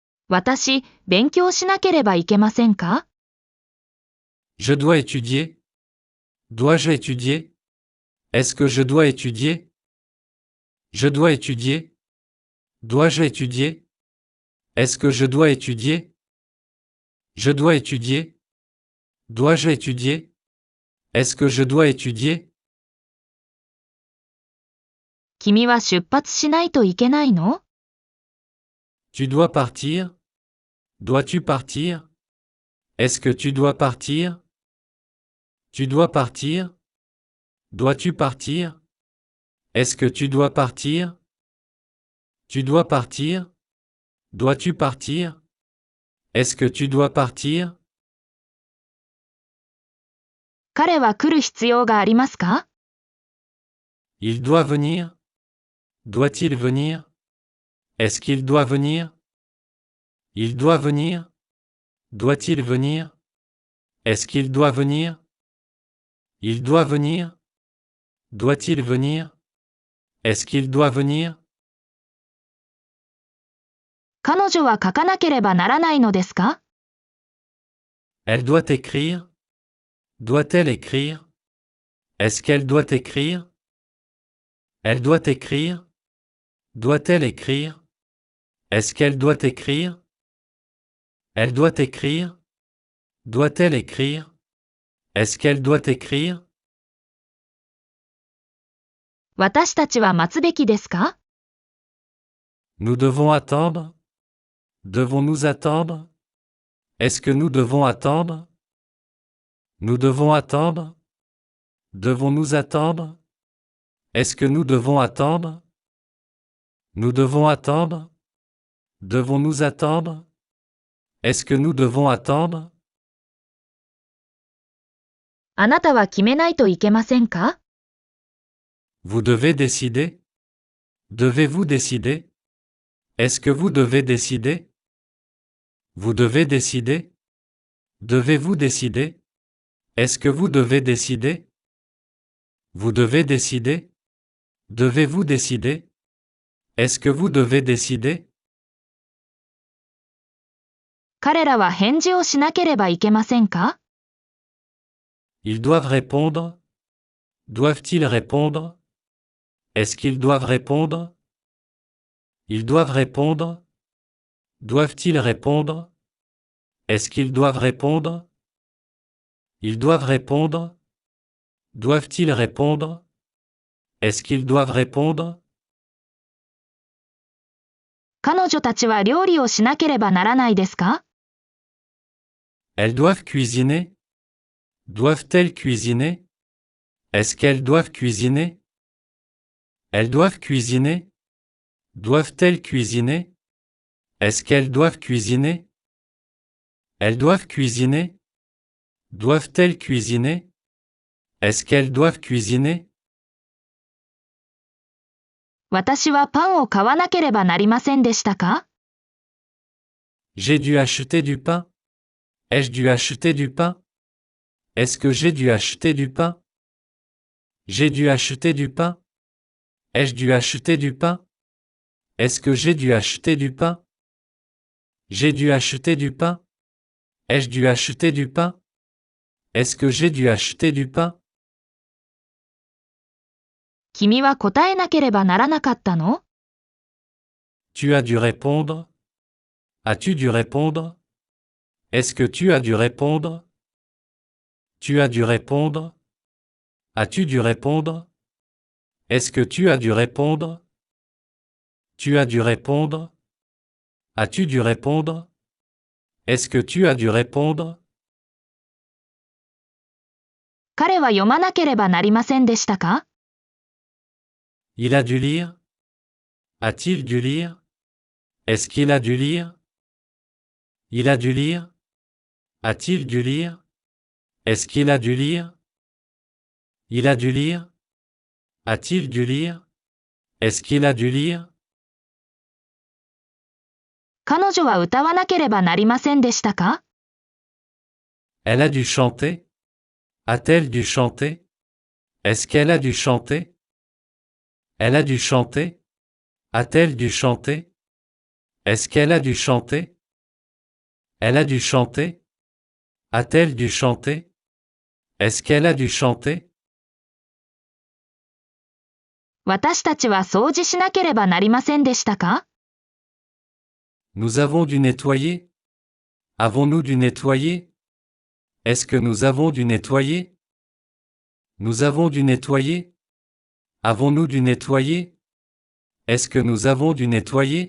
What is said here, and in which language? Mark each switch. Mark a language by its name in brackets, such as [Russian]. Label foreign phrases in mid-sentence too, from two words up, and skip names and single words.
[Japanese] 私、勉強しなければいけませんか？ [French] Je dois étudier. Dois-je étudier? Est-ce que je dois étudier? Je dois étudier. Dois-je étudier? Est-ce que je dois étudier? Je dois étudier. Dois-je étudier? Est-ce que je dois étudier? [Japanese] 君は出発しないといけないの？ [French] Tu dois partir? Dois-tu partir? Est-ce que tu dois partir? Tu dois partir? Dois-tu partir? Est-ce que tu dois partir? Tu dois partir? Dois-tu partir? Est-ce que tu dois partir? [Japanese] 彼は来る必要がありますか？ [French] Il doit venir? Doit-il venir? Est-ce qu'il doit venir? Il doit venir? Doit-il venir? Est-ce qu'il doit venir? Il doit venir? Doit-il venir? Est-ce qu'il doit venir? [Japanese] 彼女は書かなければならないのですか？ [French] Elle doit écrire? Doit-elle écrire? Est-ce qu'elle doit écrire? Elle doit écrire? Doit-elle écrire? Est-ce qu'elle doit écrire? Elle doit écrire? Doit-elle écrire? Est-ce qu'elle doit écrire? [Japanese] 私たちは待つべきですか？ [French] Nous devons attendre? Devons-nous attendre? Est-ce que nous devons attendre? Nous devons attendre? Devons-nous attendre? Est-ce que nous devons attendre? Nous devons attendre? Devons-nous attendre? Est-ce que nous devons attendre? [Japanese] あなたは決めないといけませんか？ [French] Vous devez décider? Devez-vous décider? Est-ce que vous devez décider? Vous devez décider? Devez-vous décider? Est-ce que vous devez décider? Vous devez décider? Devez-vous décider? Est-ce que vous devez décider? [Japanese] 彼らは返事をしなければいけませんか？ [French] Ils doivent répondre? Doivent-ils répondre? Est-ce qu'ils doivent répondre? Ils doivent répondre? Doivent-ils répondre? Est-ce qu'ils doivent répondre? Ils doivent répondre? Doivent-ils répondre? Est-ce qu'ils doivent répondre? [Japanese] 彼女たちは料理をしなければならないですか？ [French] Elles doivent cuisiner? Doivent-elles cuisiner? Est-ce qu'elles doivent cuisiner? Elles doivent cuisiner? Doivent-elles cuisiner? Est-ce qu'elles doivent cuisiner? Elles doivent cuisiner? Doivent-elles cuisiner? Est-ce qu'elles doivent cuisiner? [Japanese] 私はパンを買わなければなりませんでしたか？ [French] J'ai dû acheter du pain? Ai-je dû acheter du pain? Est-ce que j'ai dû acheter du pain? J'ai dû acheter du pain? Ai-je dû acheter du pain? Est-ce que j'ai dû acheter du pain? J'ai dû acheter du pain? Ai-je dû acheter du pain? Est-ce que j'ai dû acheter du pain? [Japanese] 君は答えなければならなかったの？ [French] Tu as dû répondre? As-tu dû répondre? Est-ce que tu as dû répondre? Tu as dû répondre? As-tu dû répondre? Est-ce que tu as dû répondre? Tu as dû répondre? As-tu dû répondre? Est-ce que tu as dû répondre? [Japanese] 彼は読まなければなりませんでしたか？ [French] Il a dû lire? A-t-il dû lire? Est-ce qu'il a dû lire? Il a dû lire? A-t-il dû lire? Est-ce qu'il a dû lire? Il a dû lire? A-t-il dû lire? Est-ce qu'il a dû lire? [Japanese] 彼女は歌わなければなりませんでしたか？ [French] Elle a dû chanter? A-t-elle dû chanter? Est-ce qu'elle a dû chanter? Elle a dû chanter? A-t-elle dû chanter? Est-ce qu'elle a dû chanter? Elle a dû chanter? A-t-elle dû chanter? Est-ce qu'elle a dû chanter? [Japanese] 私たちは掃除しなければなりませんでしたか？ [French] Nous avons dû nettoyer? Avons-nous dû nettoyer? Est-ce que nous avons dû nettoyer? Nous avons dû nettoyer? Avons-nous dû nettoyer? Est-ce que nous avons dû nettoyer?